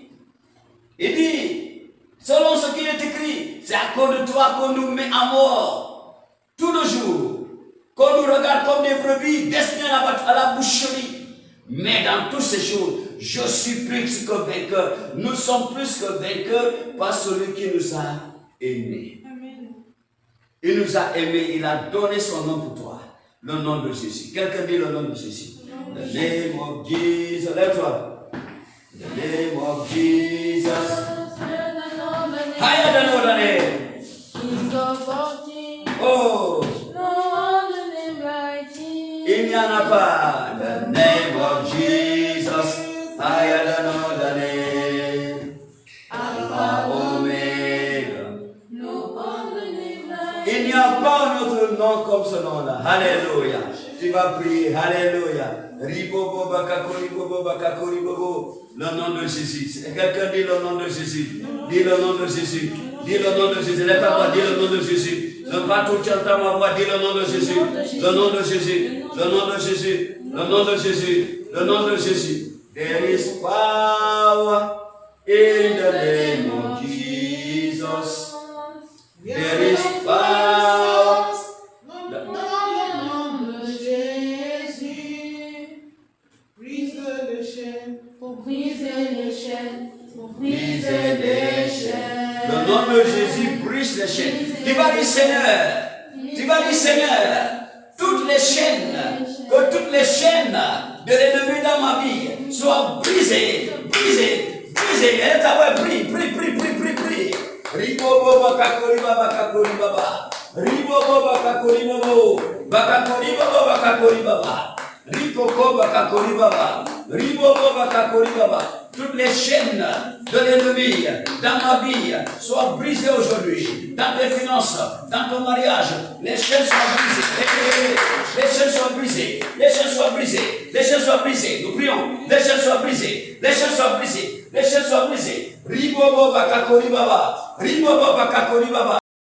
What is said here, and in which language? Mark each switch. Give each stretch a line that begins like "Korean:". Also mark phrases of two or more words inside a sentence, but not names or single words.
French: Il dit, selon ce qui est écrit, c'est à cause de toi qu'on nous met à mort tout le jour, qu'on nous regarde comme des brebis destinées à la boucherie. Mais dans toutes ces choses, je suis plus que vainqueur. Nous sommes plus que vainqueurs par celui qui nous a aimés. Amen. Il nous a aimés, il a donné son nom pour toi. Le nom de Jésus. Quelqu'un dit le nom de Jésus.
English: The name of Jesus.
French: Lève-toi.
English: The name of Jesus. Higher than all the name. King of all kings. Oh, No other name like Jesus.
French: il n'y en a pas.
English: The name of Jesus. Higher than all the name. Alpha, Omega. No other name like
French: Il n'y a pas un autre nom comme ce nom-là. Alléluia. Tu vas prier. Alléluia. Ribobo bakako, ribobo bakako, ribobo. Le nom de Jésus. Quelqu'un dit le nom de Jésus. Dis le nom de Jésus. Dis le nom de Jésus. Lève ta voix, dis le nom de Jésus. Ne pas tout chanter ma voix, dis le nom de Jésus. Le nom de Jésus. Le nom de Jésus. Le nom de Jésus. Le nom de Jésus.
English: There is power in the name of Jesus. There is power.
French: pour briser les chaînes, pour briser les chaînes. Le nom de Jésus brise les chaînes. Tu vas dire Seigneur, tu vas dire Seigneur, toutes les chaînes, que toutes les chaînes de l'ennemi dans ma vie soient brisées, brisées, brisées. Et ta voix, prie, prie, prie, prie, prie, prie. Ribobo bakakori baba kakori baba. Ribobo bakakori baba. Bakakori baba bakakori baba. Ripoko bakakori baba. Ribobo bakakori baba. Toutes les chaînes de l'ennemi dans ma vie soient brisées aujourd'hui. Dans tes finances, dans ton mariage, les chaînes soient brisées. Les chaînes soient brisées. Les chaînes soient brisées. Les chaînes soient brisées. Nous prions. Les chaînes soient brisées. Les chaînes soient brisées. Les chaînes soient brisées. Ribobo bakakori baba. Ribobo bakakori baba.